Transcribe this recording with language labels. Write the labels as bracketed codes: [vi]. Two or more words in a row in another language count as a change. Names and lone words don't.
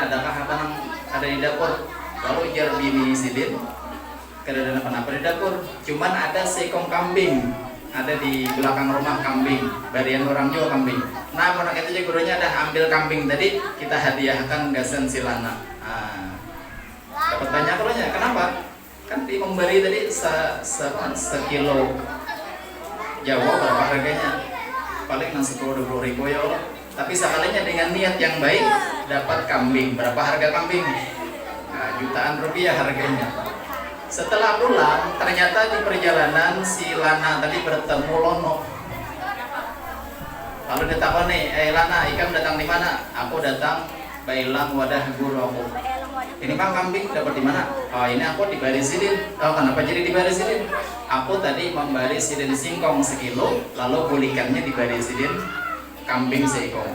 [bjn] Adakah apa yang ada di dapur? Lalu jar bini sidin, kada ada apa-apa di dapur, cuman ada seekor kambing, ada di belakang rumah kambing, barian orang Jawa kambing. Nah, menak itu gurunya ada ambil kambing tadi, kita hadiahkan gasan si Lana. Dapat banyak kalanya. Kenapa? Kan di memberi tadi sekilo Jawa berapa harganya? Paling 10-20 ribu [ar] يا الله. [bjn] Tapi sekalinya dengan niat yang baik dapat kambing. Berapa harga kambing? Nah, jutaan rupiah harganya. Setelah pulang, ternyata di perjalanan si Lana tadi bertemu Lono. Lalu dia takoni, Lana, ikam datang di mana? Aku datang bailang wadah guru aku. Ini Pak kambing dapat di mana? Oh, ini aku diberi sidin. Oh, kenapa jadi diberi sidin? Aku tadi memberi sidin singkong sekilo, lalu bulikannya diberi sidin kambing seekor.